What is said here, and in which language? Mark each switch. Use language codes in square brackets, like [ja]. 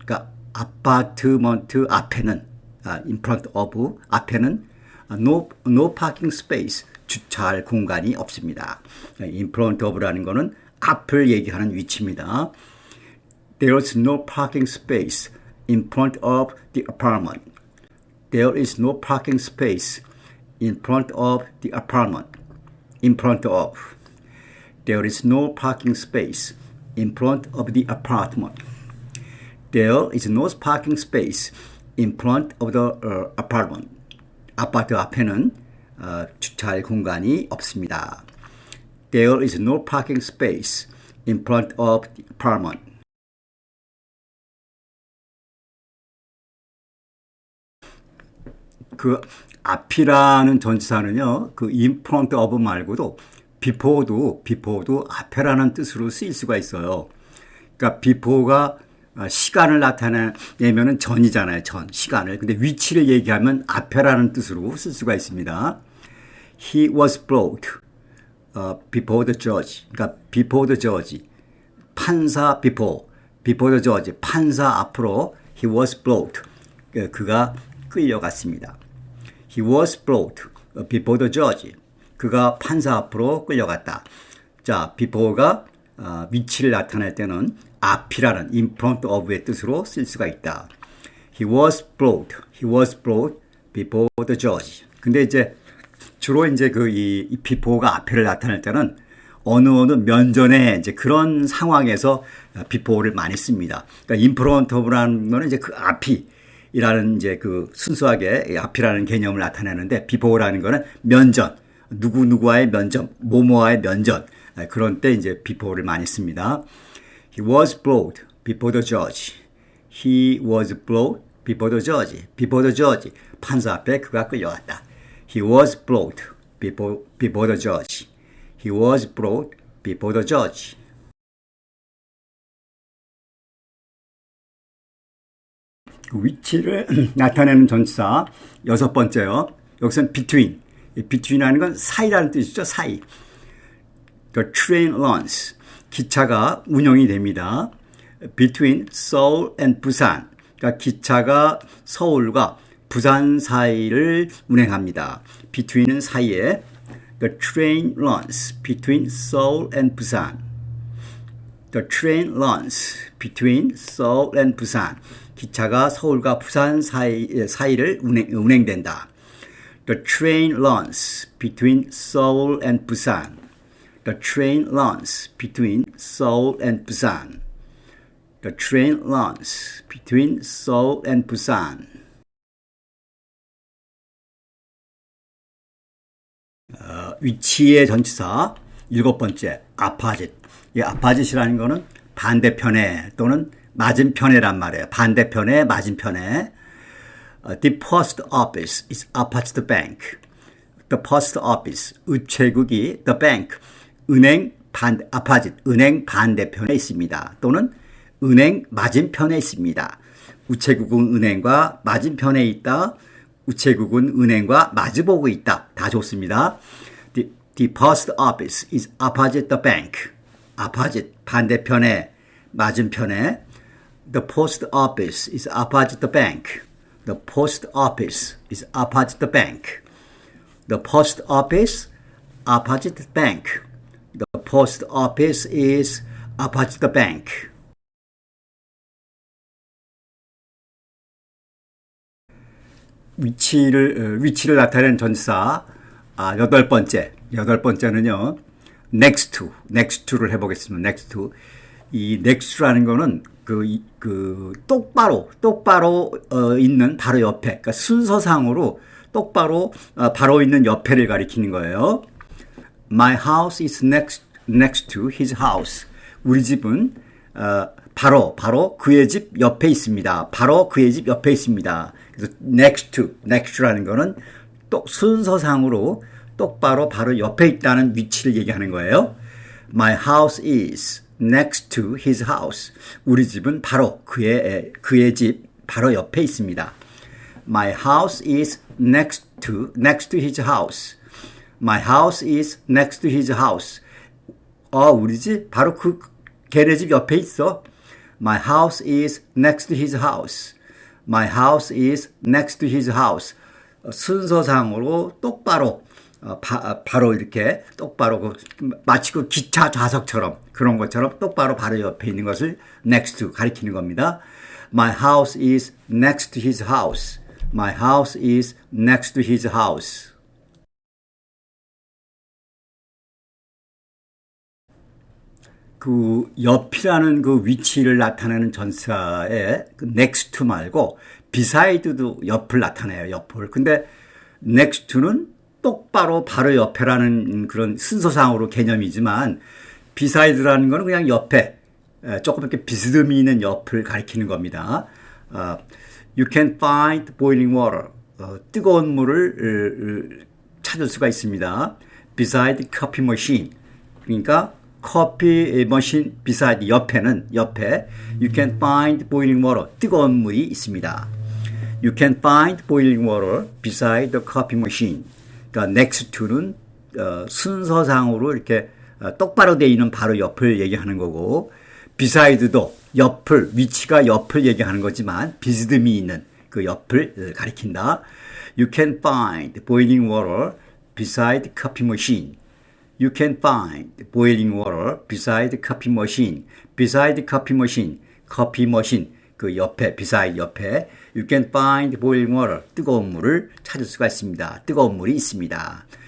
[ko] 그러니까 [en] 아파트먼트 [ko] 앞에는, [en] in front of, 앞에는 no parking space. [ko] 주차할 공간이 없습니다. in front of라는 거는 앞을 얘기하는 위치입니다. [en] There is no parking space in front of the apartment. There is no parking space in front of the apartment. In front of. There is no parking space in front of the apartment. There is no parking space in front of the apartment. [ko] 아파트 앞에는 주차할 공간이 없습니다. [en] There is no parking space in front of the apartment. [ko] 그 앞이라는 전치사는요, 그 in front of 말고도 before도 앞에라는 뜻으로 쓰일 수가 있어요. 그러니까 before가 시간을 나타내면은 전이잖아요. 시간을. 근데 위치를 얘기하면 앞에라는 뜻으로 쓸 수가 있습니다. [en] He was brought before the judge. [ko] 그러니까 [en] before the judge. 판사 before the judge. [ko] 판사 앞으로 [en] he was brought. [ko] 그가 끌려갔습니다. [en] He was brought before the judge. [ko] 그가 판사 앞으로 끌려갔다. 자, before가 위치를 나타낼 때는 앞이라는 in front of의 뜻으로 쓸 수가 있다. [en] He was brought before the judge. [ko] 근데 이제 주로 이제 이 before가 앞에를 나타낼 때는 어느 면전에 이제 그런 상황에서 before를 많이 씁니다. 그러니까 in front of라는 거는 이제 그 앞이라는 이제 그 순수하게 앞이라는 개념을 나타내는데 before라는 거는 면전, 누구누구와의 면전, 뭐뭐와의 면전. 그런 때 이제 before를 많이 씁니다. [en] He was brought before the judge. He was brought before the judge. Before the judge. [ko] 판사 앞에 그가 끌려왔다. [en] He was brought before the judge. He was brought before the judge. [ko] 그 위치를 나타내는 전치사 여섯 번째요. 여기서는 between. between이라는 건 사이라는 뜻이죠. 사이. [en] The train runs. [ko] 기차가 운영이 됩니다. [en] Between Seoul and Busan. [ko] 그러니까 기차가 서울과 부산 사이를 운행합니다. Between은 사이에. [en] The train runs between Seoul and Busan. The train runs between Seoul and Busan. 기차가 서울과 부산 사이를 운행된다. The train runs between Seoul and Busan. The train runs between Seoul and Busan. The train runs between Seoul and Busan. [ko] 위치의 전치사 일곱 번째 opposite. 이 opposite이라는 거는 반대편에 또는 맞은편에란 말이에요. 반대편에 맞은편에. [en] The post office is opposite the bank. The post office [ko] 우체국이 [en] the bank 은행 opposite [ko] 은행 반대편에 있습니다. 또는 은행 맞은편에 있습니다. 우체국은 은행과 맞은편에 있다. 우체국은 은행과 마주보고 있다. 다 좋습니다. [en] The post office is opposite the bank. [ko] opposite 반대편에 맞은편에. [en] The post office is opposite the bank. The post office is opposite the bank. The post office opposite the bank. The post office is opposite the bank. [ko] 위치를 나타내는 전치사 여덟 번째는요. next to를 해보겠습니다. next to. 이 next to라는 거는 똑바로 있는 바로 옆에, 그러니까 순서상으로 똑바로 바로 있는 옆에를 가리키는 거예요. [en] My house is next to his house. [ko] 우리 집은 바로 그의 집 옆에 있습니다. 바로 그의 집 옆에 있습니다. 그래서 next to라는 거는 순서상으로 똑바로 바로 옆에 있다는 위치를 얘기하는 거예요. [en] My house is next to his house. [ko] 우리 집은 바로 그의 집 바로 옆에 있습니다. [en] My house is next to his house. My house is next to his house. [ko] 우리 집 바로 걔네 집 옆에 있어. [en] My house is next to his house. My house is next to his house. [ko] 순서상으로 똑바로 바로 이렇게 똑바로 마치 그 기차 좌석처럼 그런 것처럼 똑바로 바로 옆에 있는 것을 next to 가리키는 겁니다. [en] My house is next to his house. My house is next to his house. [ko] 그 옆이라는 그 위치를 나타내는 전치사에 그 next to 말고 beside도 옆을 나타내요. 옆을. 근데 next to는 똑바로 바로 옆에라는 그런 순서상으로 개념이지만 beside라는 거는 그냥 옆에 조금 이렇게 비스듬히 있는 옆을 가리키는 겁니다. [en] You can find boiling water. [ko] 뜨거운 물을 찾을 수가 있습니다. [en] Beside coffee machine. [ko] 그러니까 [en] 커피 머신 beside [ko] 옆에 [en] You can find boiling water. [ko] 뜨거운 물이 있습니다. [en] You can find boiling water beside the coffee machine. [ko] 그러니까 next to는 순서상으로 이렇게 똑바로 되어 있는 바로 옆을 얘기하는 거고 beside도 위치가 옆을 얘기하는 거지만 비스듬히 있는 그 옆을 가리킨다. [en] You can find boiling water beside coffee machine. You can find boiling water beside coffee machine. Beside coffee machine. [ko] 커피 머신 그 옆에 beside 옆에 [en] You can find boiling water. [ko] 뜨거운 물을 찾을 수가 있습니다. 뜨거운 물이 있습니다.